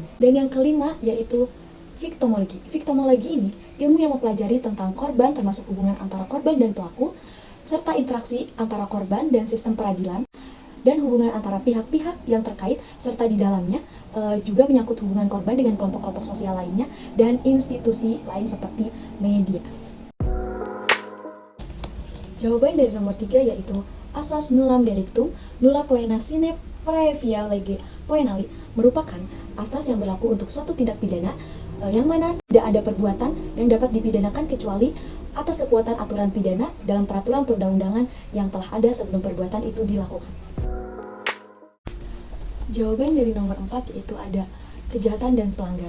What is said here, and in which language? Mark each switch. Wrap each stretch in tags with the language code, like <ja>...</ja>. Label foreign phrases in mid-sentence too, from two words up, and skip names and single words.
<id>Dan yang kelima yaitu viktimologi. Viktimologi ini ilmu yang mempelajari tentang korban termasuk hubungan antara korban dan pelaku, serta interaksi antara korban dan sistem peradilan, dan hubungan antara pihak-pihak yang terkait, serta di dalamnya juga menyangkut hubungan korban dengan kelompok-kelompok sosial lainnya dan institusi lain seperti media. Jawaban dari nomor 3 yaitu asas</id> <la>nullam delictum nulla poena sine praevia lege poenali</la> <id>merupakan asas yang berlaku untuk suatu tindak pidana yang mana tidak ada perbuatan yang dapat dipidanakan kecuali atas kekuatan aturan pidana dalam peraturan perundang-undangan yang telah ada sebelum perbuatan itu dilakukan. Jawaban dari nomor 4 yaitu ada kejahatan dan pelanggaran.</id>